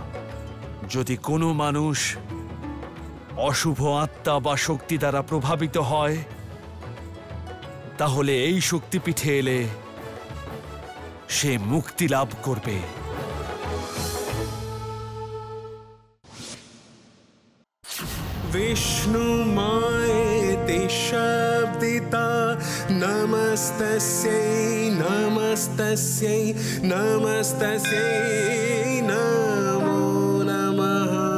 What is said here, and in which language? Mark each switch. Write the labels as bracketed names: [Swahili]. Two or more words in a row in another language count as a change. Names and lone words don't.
[Bangla] যদি কোনো মানুষ অশুভ আত্মা বা শক্তি দ্বারা প্রভাবিত হয়, তাহলে এই শক্তিপীঠে এলে সে মুক্তি লাভ করবে। [Sanskrit] विष्णु मायेति शब्दिता नमस्तस्यै नमस्तस्यै नमस्तस्यै नमो नमः।